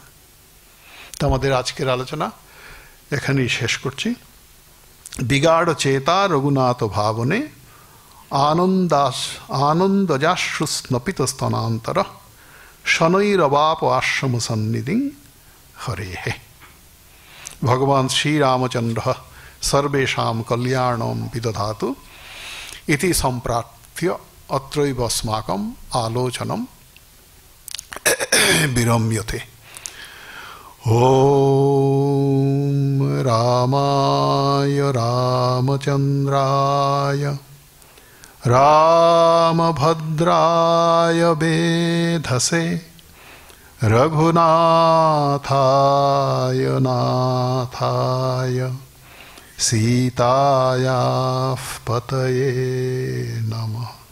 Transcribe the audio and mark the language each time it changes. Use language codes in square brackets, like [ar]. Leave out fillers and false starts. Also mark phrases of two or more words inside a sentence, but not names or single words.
[bn] তো আমাদের আজকের আলোচনা এখানেই শেষ করছি। [sa] বিগাঢ় চেতা রঘুনাথ ভাবনে আনন্দজাশ্রু স্নপিত স্তনান্তর শনৈরবাপ আশ্রম সন্নিধিং হরেহে। ভগবান শ্রীরামচন্দ্র সর্বেষাং কল্যাণম বিদধাতু ইতি সম্প্রার্থ্য অত্রৈব अस्माकं আলোচনম বিরম্যতে। ওম রামায় রামচন্দ্রায় রামভদ্রায় বেধসে রঘুনাথায় নাথায় সীতায়াঃ পতয়ে নমঃ।